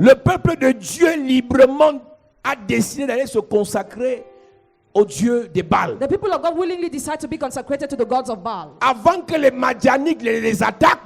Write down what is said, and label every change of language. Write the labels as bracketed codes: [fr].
[fr] le peuple de Dieu librement a décidé d'aller se consacrer au Dieu des Baals. [en] the people of God willingly decide to be consecrated to the gods of Baal. [fr] Avant que les Madianites les attaquent,